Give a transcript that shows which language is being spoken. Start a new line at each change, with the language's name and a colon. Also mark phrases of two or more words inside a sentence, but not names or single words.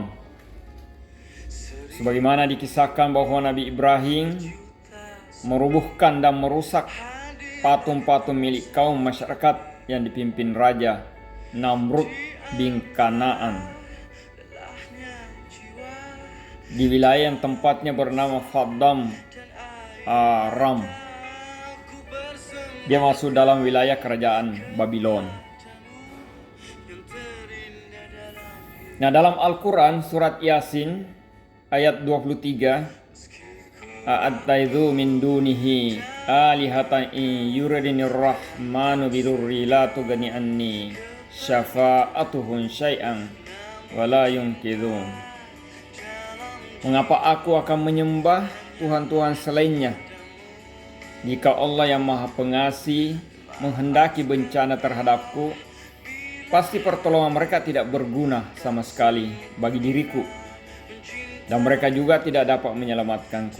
Indonesian: Sebagaimana dikisahkan bahwa Nabi Ibrahim merubuhkan dan merusak patung-patung milik kaum masyarakat yang dipimpin Raja Namrud bin Kanaan di wilayah yang tempatnya bernama Faddam Aram. Dia masuk dalam wilayah kerajaan Babylon. Nah, dalam Al-Quran surat Yasin ayat 23,
Arabic: أأتخذ من دونه آلهة إن يردن الرحمن بضر لا تغن عني شفاعتهم شيئا ولا ينقذون.
Indonesian: Mengapa aku akan menyembah Tuhan-Tuhan selainnya jika Allah yang Maha Pengasih menghendaki bencana terhadapku? Pasti pertolongan mereka tidak berguna sama sekali bagi diriku, dan mereka juga tidak dapat menyelamatkanku.